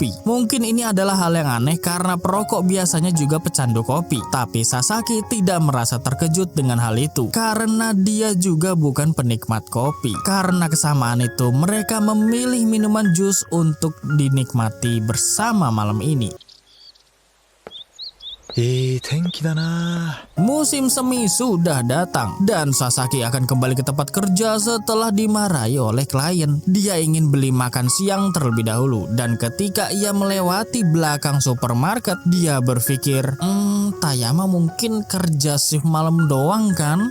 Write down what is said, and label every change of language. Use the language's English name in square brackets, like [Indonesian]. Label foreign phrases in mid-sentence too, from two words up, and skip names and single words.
[Indonesian] Mungkin ini adalah hal yang aneh karena perokok biasanya juga pecandu kopi. Tapi Sasaki tidak merasa terkejut dengan hal itu karena dia juga bukan penikmat kopi. Karena kesamaan itu, mereka memilih minuman jus untuk dinikmati bersama malam ini. [Japanese] いい天気だな。 [Indonesian] Musim semi sudah datang dan Sasaki akan kembali ke tempat kerja setelah dimarahi oleh klien. Dia ingin beli makan siang terlebih dahulu dan ketika ia melewati belakang supermarket, dia berpikir, Tayama mungkin kerja shift malam doang kan?